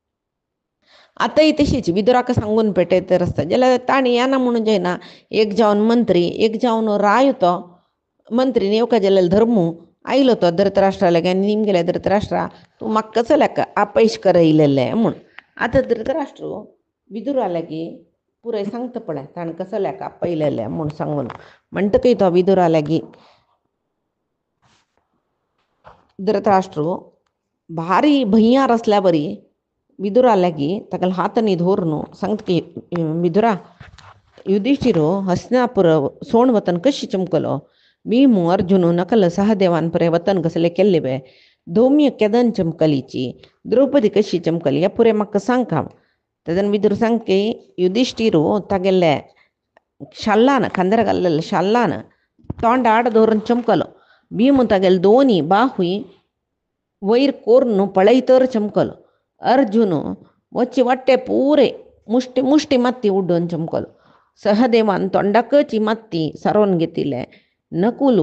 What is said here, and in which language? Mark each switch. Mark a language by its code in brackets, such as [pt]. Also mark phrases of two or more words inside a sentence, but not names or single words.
[kok] आतांय तशीच विदुराक सांगून पेटयत आसता जाल्यार ताणी येना म्हणून जायना एक जावन मंत्री एक जावन राय तो मंत्रीन येवका जाल्यार धर्मू आयलो तो धृतराष्ट्राला निमगेले धृतराष्ट्रा तूं म्हाका कसल्याक आपयश करयलेलें म्हूण आतां धृतराष्ट्र विदुरा लागीं पुराय सांगता पळय ताणें कसल्याक आपयलेलें म्हूण सांगून म्हणटकय तो विदुरा लागीं धृतराष्ट्र भारी भंयार आसल्या बरी विदुरा लागीं ताका हात न्ही धरून सांगता की विदुरा युधिष्ठिरो हस्तिनापुर सोण वतन कशी चमकलो भीमू अर्जुन नकल सहदेवान परे वतन कसले केल्ले बे धौम्य केदन चमकलीची द्रौपदी कशी चमकली ह्या पुरे म्हाका सांग हांव तेदन विदुर सांगके युधिष्ठिरो तागेले शाल्लान खांद्यार घाल्लेले शाल्लान तोंड आड दवरून चमकलो भीमू तागेले दोनी बाहूय वयर कोरून पळयतर चमकलो अर्जुन वच्चे वाट्टे पुरे मुष्टी माती उड्डून चमकलो सहदेवान तोंडाकची माती सारोवन घेतिले नकुलू